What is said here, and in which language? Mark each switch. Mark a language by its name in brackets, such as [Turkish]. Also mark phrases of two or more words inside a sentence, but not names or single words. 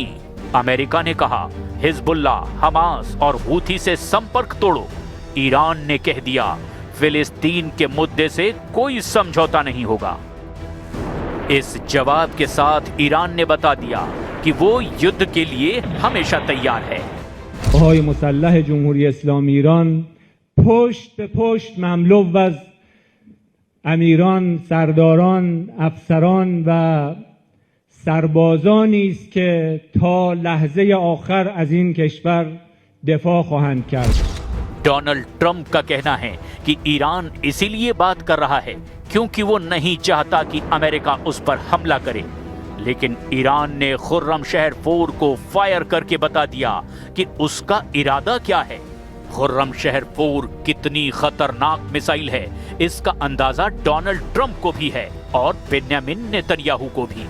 [Hindi] अमेरिका ने कहा हिजबुल्ला, हमास और हूथी से संपर्क तोड़ो। ईरान ने कह दिया फिलिस्तीन के मुद्दे से कोई समझौता नहीं होगा। इस जवाब के साथ ईरान ने बता दिया कि वो युद्ध के लिए हमेशा तैयार है। [Persian] पاهای مسلح جمهوری اسلامی ایران پشت به پشت مملو از امیران، سرداران، افسران و سربازانی است که تا لحظه آخر از این کشور دفاع خواهند کرد. [Hindi] डोनाल्ड ट्रंप का कहना है कि ईरान इसीलिए बात कर रहा है क्योंकि वो नहीं चाहता कि अमेरिका उस पर हमला करे। लेकिन ईरान ने खुर्रमशहर 4 को फायर करके बता दिया कि उसका इरादा क्या है। खुर्रमशहर 4 कितनी खतरनाक मिसाइल है, इसका अंदाजा डोनाल्ड ट्रंप को भी है और बेन्यामिन नेतन्याहू को भी।